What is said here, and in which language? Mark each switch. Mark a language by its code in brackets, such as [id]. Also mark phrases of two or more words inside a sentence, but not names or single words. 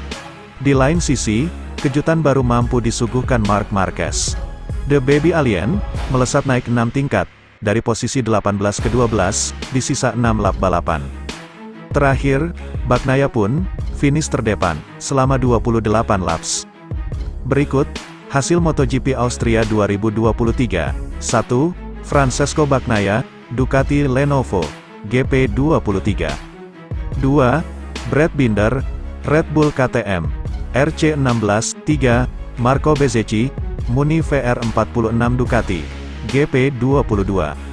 [id] Di lain sisi, kejutan baru mampu disuguhkan Marc Marquez. The Baby Alien, melesat naik 6 tingkat, dari posisi 18 ke 12, di sisa 6 lap balapan. Terakhir, Bagnaia pun, finish terdepan, selama 28 laps. Berikut, hasil MotoGP Austria 2023. 1. Francesco Bagnaia, Ducati Lenovo, GP23. 2. Brad Binder, Red Bull KTM, RC16. 3. Marco Bezzecchi, Muni VR46 Ducati, GP22.